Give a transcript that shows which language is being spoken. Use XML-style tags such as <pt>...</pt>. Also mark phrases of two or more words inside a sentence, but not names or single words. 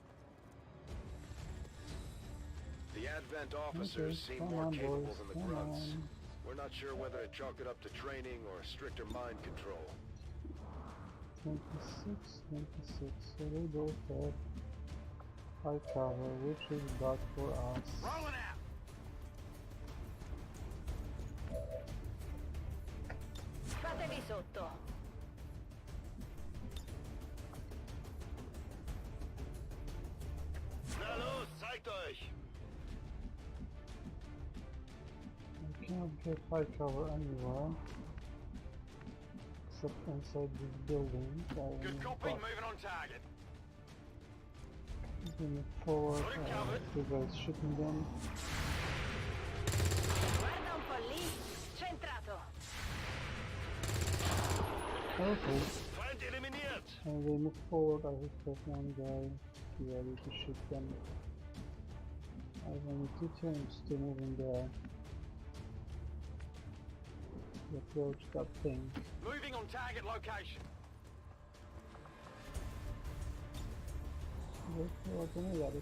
<en>The Advent officers Okay, seem come more on, capable boys, than the come grunts. on. We're not sure whether to chalk it up to training or stricter mind control. 26, 26. So they both have high cover, which is bad for us. Rolling out.</en> <it>Fatevi sotto.</it> <de>Na los, zeigt euch!</de> <en>I cannot get high cover anywhere. Except inside this building. Good copy, moving on target. Moving forward, Got it covered. two guys shooting them.</en> <it>Guarda un po' lì. Centrato.</it> <en>Okay,</en> <de>Feind eliminiert!</de> <en>and they move forward. I hit that one guy. Be ready to shoot them. I have only 2 turns to move in there. To approach that thing. Moving on target location. Wait for a grenade at him.</en>